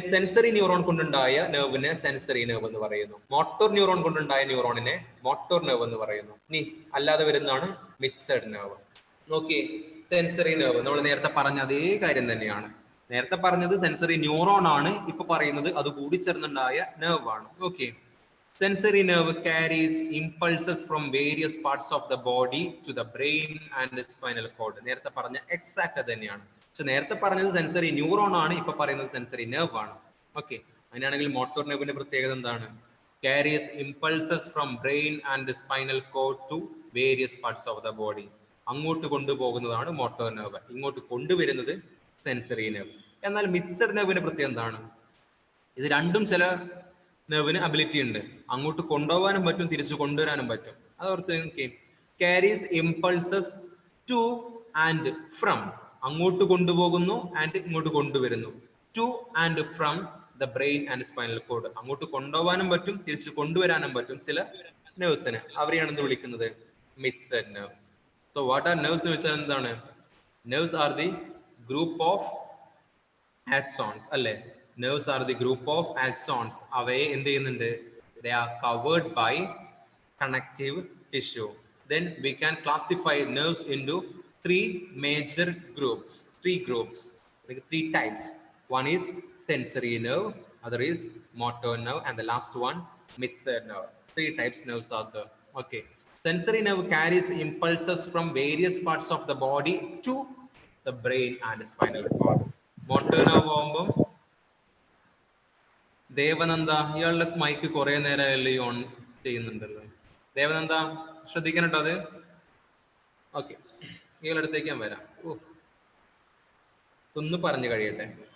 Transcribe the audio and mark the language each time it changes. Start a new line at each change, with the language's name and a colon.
Malayalam: Sensory neuron കൊണ്ടുണ്ടായ നെർവിനെ sensory nerve എന്ന് പറയുന്നു. Motor neuron കൊണ്ടുണ്ടായ ന്യൂറോണിനെ motor nerve എന്ന് പറയുന്നു. ഇനി അല്ലാതെ വരുന്നതാണ് മിക്സഡ് നെർവ്. നോക്കി, സെൻസറി നെർവ് നമ്മൾ നേരത്തെ പറഞ്ഞ അതേ കാര്യം തന്നെയാണ്. നേരത്തെ പറഞ്ഞത് സെൻസറി ന്യൂറോൺ ആണ്. ഇപ്പൊ പറയുന്നത് അത് കൂടി ചേർന്നുണ്ടായ നെർവ് ആണ്.
English: Okay, sensory nerve carries impulses from various parts of the body to the brain and the spinal cord.
Malayalam: നേരത്തെ പറഞ്ഞ എക്സാക്ട് തന്നെയാണ്. പക്ഷെ നേരത്തെ പറഞ്ഞത് സെൻസറി ന്യൂറോൺ ആണ്, ഇപ്പൊ പറയുന്നത് സെൻസറി നെർവ് ആണ്. ഓക്കെ, അങ്ങനെയാണെങ്കിൽ മോട്ടോർ നെർവിന്റെ പ്രത്യേകത എന്താണ്?
English: carries impulses from brain and the spinal cord to various parts of the body.
Malayalam: അങ്ങോട്ട് കൊണ്ടുപോകുന്നതാണ് മോട്ടോർ നെർവ്, ഇങ്ങോട്ട് കൊണ്ടുവരുന്നത് സെൻസറി നെർവ്. എന്നാൽ മിക്സഡ് നെർവിന്റെ പ്രത്യേകത എന്താണ്? ഇത് രണ്ടും ചില നെർവിന് അബിലിറ്റി ഉണ്ട്. അങ്ങോട്ട് കൊണ്ടുപോകാനും പറ്റും, തിരിച്ചു കൊണ്ടുവരാനും പറ്റും. അതോർത്ത്
English: Carries impulses to and from.
Malayalam: അങ്ങോട്ട് കൊണ്ടുപോകുന്നു ആൻഡ് ഇങ്ങോട്ട് കൊണ്ടുവരുന്നു.
English: To and from the brain and spinal cord.
Malayalam: അങ്ങോട്ട് കൊണ്ടുപോകാനും പറ്റും, തിരിച്ചു കൊണ്ടുവരാനും പറ്റും ചില നെർവ്സിന്. അവരെയാണ് എന്ത് വിളിക്കുന്നത്? Mixed nerves.
English: so what are nerves
Malayalam: എന്ന് വെച്ചാൽ എന്താണ്?
English: Nerves are the group of axons അല്ലേ? Nerves are the group of axons.
Malayalam: അവയെ എന്ത് ചെയ്യുന്നുണ്ട്?
English: They are covered by connective tissue. Then we can classify nerves into 3 major groups. 3 groups, like 3 types. One is sensory nerve, other is motor nerve, and the last one mixed nerve. 3 types nerves are there. Okay. Sensory nerve carries impulses from various parts of the body to the brain and spinal cord.
Malayalam: Motor nerve ആവുമ്പോൾ ദേവനന്ദ, ഇയാളുടെ mic കുറെ നേരമല്ലേ on ചെയ്യുന്നുണ്ടല്ലോ. ദേവനന്ദ ശ്രദ്ധിക്കണം കേട്ടോ അത്. Okay, ഇയാളുടെ അടുത്തേക്ക് ഞാൻ വരാം. ഒന്ന് പറഞ്ഞു കഴിയട്ടെ.